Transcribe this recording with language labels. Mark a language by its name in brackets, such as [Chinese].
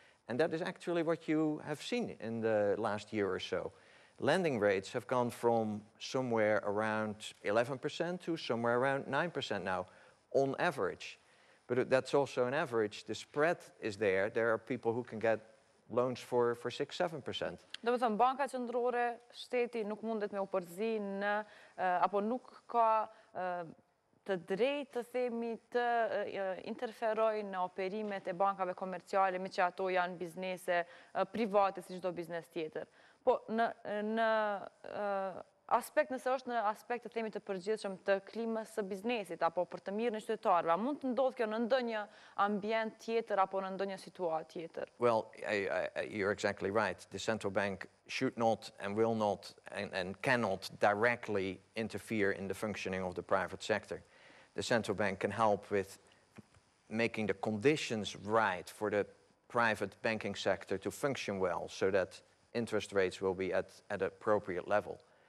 [English] And that is actually what you have seen in the last year or so. Lending rates have gone from somewhere around 11% to somewhere around 9% now, on average. But that's also an average. The spread is there. There are people who can get loans for 6-7%. [Albanian] Do të thënë, Banka Qendrore, shteti nuk mundet me u përzi apo nuk ka të drejtë të themi të interferojë në operimet e bankave komerciale, me që ato janë biznese private si çdo biznes tjetër. Po në aspekt, nëse është në aspekt të themi të përgjithshëm të klimës së biznesit apo për të mirën e qytetarëve, a mund të ndodhë kjo në ndonjë ambient tjetër apo në ndonjë situatë tjetër? [English] Well, you're exactly right. The central bank should not and will not and cannot directly interfere in the functioning of the private sector. The central bank can help with making the conditions right for the private banking sector to function well so that interest rates will be at an appropriate level.